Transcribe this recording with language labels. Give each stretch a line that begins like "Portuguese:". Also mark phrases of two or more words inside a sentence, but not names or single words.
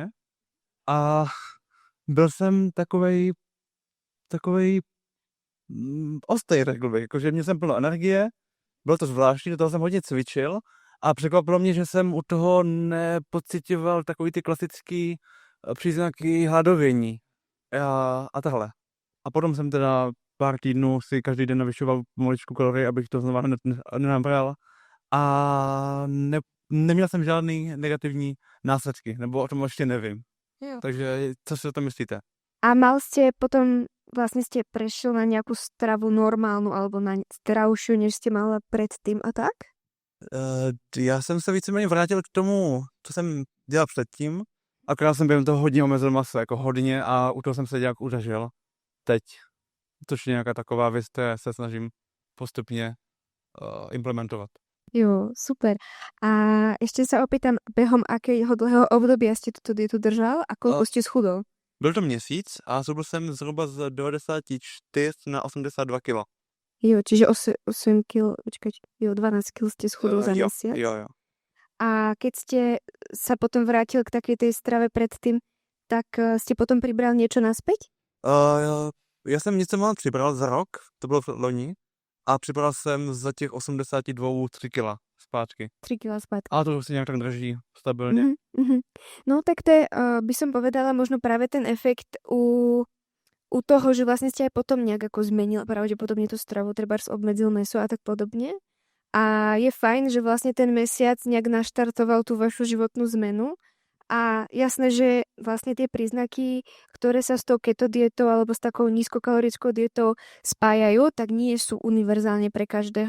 Czech: A byl jsem takovej ostej, řekl bych, jakože měl jsem plno energie, bylo to zvláštní, do toho jsem hodně cvičil a překvapilo mě, že jsem u toho nepocitoval takový ty klasický příznaky hladovění a takhle. A potom jsem teda pár týdnů si každý den navyšoval pomaličku kalorie, abych to znova nenabral a neměl jsem žádný negativní následky, nebo o tom ještě nevím. Jo. Takže co si o tom myslíte?
Slovak: A mal ste potom, vlastne ste prešiel na nejakú stravu normálnu alebo na zdravšiu, než ste mala predtým a tak?
Czech: Já jsem se víceméně vrátil k tomu, co jsem dělal předtím, akorát jsem během toho hodně omezil maso, jako hodně a u toho jsem se nějak udažil teď. Což je nějaká taková věc, které se snažím postupně implementovat. Jo, super.
Slovak: A ešte sa opýtam, behom akého dlhého obdobia ste túto dietu držal a koľko ste schudol?
Czech: Byl to měsíc a zhubl jsem zhruba z 94 na 82 kg.
Slovak: Jo, čiže 8 kg, počkať, jo, 12 kg ste schudol za mesiac.
Czech: Jo.
Slovak: A keď ste sa potom vrátil k takej tej strave predtým, tak ste potom pribral niečo naspäť?
Czech: Já jsem něco mal přibral za rok, to bylo loni, a přibral jsem za těch 82 3 kg zpátky. 3 kg zpátky. A to už si nějak tak drží stabilně.
Slovak: No tak to je, by som povedala, možno práve ten efekt u toho, že vlastne ste aj potom nejak ako zmenil pravdepodobne tú stravu, trebárs obmedzil mäso a tak podobne. A je fajn, že vlastne ten mesiac nejak naštartoval tú vašu životnú zmenu. A jasné, že vlastne tie príznaky, ktoré sa s tou keto dietou alebo s takou nízkokalorickou dietou spájajú, tak nie sú univerzálne pre každého.